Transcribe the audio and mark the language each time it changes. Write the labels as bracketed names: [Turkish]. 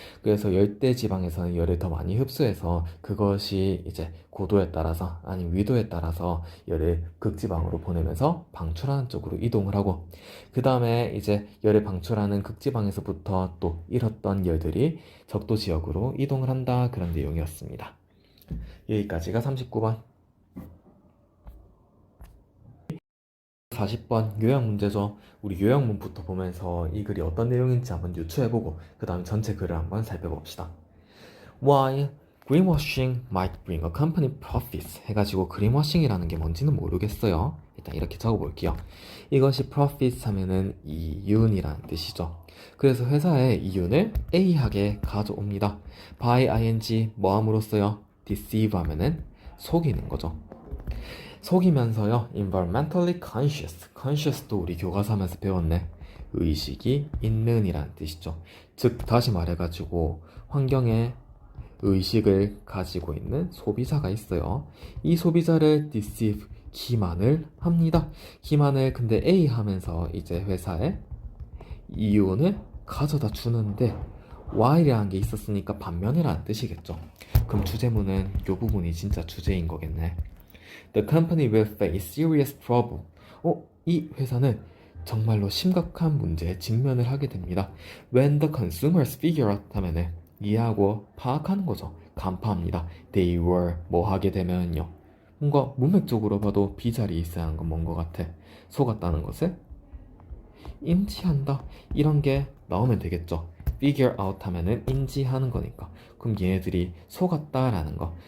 [Korean] 그래서 열대지방에서는 열을 더 많이 흡수해서 그것이 이제 고도에 따라서 아니면 위도에 따라서 열을 극지방으로 보내면서 방출하는 쪽으로 이동을 하고 그 다음에 이제 열을 방출하는 극지방에서부터 또 잃었던 열들이 적도 지역으로 이동을 한다 그런 내용이었습니다. 여기까지가 39번. 40번 요약 문제죠. 우리 요약문부터 보면서 이 글이 어떤 내용인지 한번 유추해보고 그 다음 전체 글을 한번 살펴봅시다. [English] Why greenwashing might bring a company profits [Korean] 해가지고 greenwashing이라는 게 뭔지는 모르겠어요. 일단 이렇게 적어볼게요. 이것이 profits 하면은 이윤이라는 뜻이죠. 그래서 회사에 이윤을 A하게 가져옵니다. by ing 뭐 함으로써요? deceive 하면은 속이는 거죠. 속이면서요 environmentally conscious도 우리 교과서 하면서 배웠네. 의식이 있는 이라는 뜻이죠. 즉 다시 말해가지고 환경에 의식을 가지고 있는 소비자가 있어요. 이 소비자를 deceive 기만을 합니다. 기만을 근데 A 하면서 이제 회사에 이윤을 가져다 주는데 Y라는 게 있었으니까 반면이라는 뜻이겠죠. 그럼 주제문은 이 부분이 진짜 주제인 거겠네. [English] The company will face serious trouble. [Korean] 이 회사는 정말로 심각한 문제에 직면을 하게 됩니다. [English] When the consumers figure out [Korean] 하면은 이해하고 파악하는 거죠. 간파합니다. [English] They were [Korean] 뭐 하게 되면요. 뭔가 문맥적으로 봐도 B자리에 있어야 하는 건 뭔 것 같아. 속았다는 것을 인지한다. 이런 게 나오면 되겠죠. figure out 하면은 인지하는 거니까. 그럼 얘네들이 속았다라는 거.